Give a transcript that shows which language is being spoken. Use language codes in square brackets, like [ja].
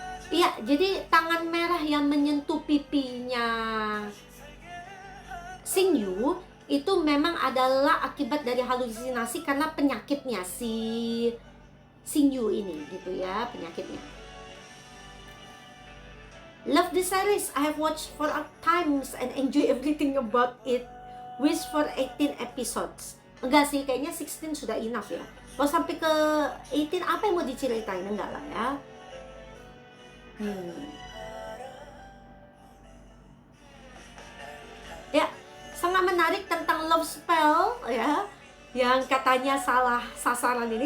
[id] Iya, jadi tangan merah yang menyentuh pipinya Shinju itu memang adalah akibat dari halusinasi karena penyakitnya si Shinju ini gitu ya, penyakitnya. [en] Love the series, I have watched 4 times and enjoy everything about it. Wish for 18 episodes. [id] Enggak sih, kayaknya 16 sudah enough ya. Kalau sampai ke 18 apa yang mau diceritain? Enggak lah ya. Ya, sangat menarik tentang love spell ya, yang katanya salah sasaran ini.